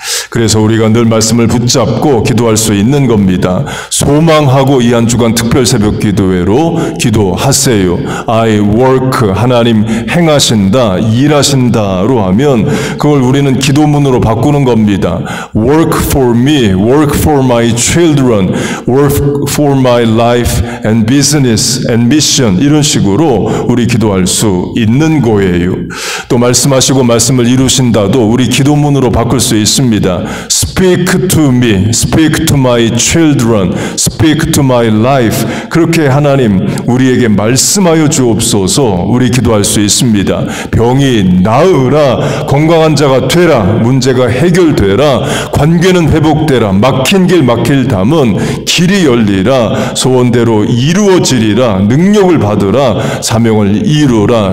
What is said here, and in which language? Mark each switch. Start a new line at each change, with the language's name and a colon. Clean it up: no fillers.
Korean: 그래서 우리가 늘 말씀을 붙잡고 기도할 수 있는 겁니다. 소망하고 이 한 주간 특별 새벽 기도회로 기도하세요.
English: I work,
Korean: 하나님 행하신다, 일하신다로 하면 그걸 우리는 기도문으로 바꾸는 겁니다.
English: Work for me, work for my children, work for my life and business and mission,
Korean: 이런 식으로 우리 기도할 수 있는 거예요. 또 말씀하시고 말씀을 이루신다도 우리 기도문으로 바꿀 수 있습니다.
English: Speak to me, speak to my children, speak to my life.
Korean: 그렇게 하나님 우리에게 말씀하여 주옵소서. 우리 기도할 수 있습니다. 병이 나으라, 건강한 자가 되라, 문제가 해결되라, 관계는 회복되라, 막힌 길 막힐 담은 길이 열리라, 소원대로 이루어지리라, 능력을 받으라, 사명을 이루라.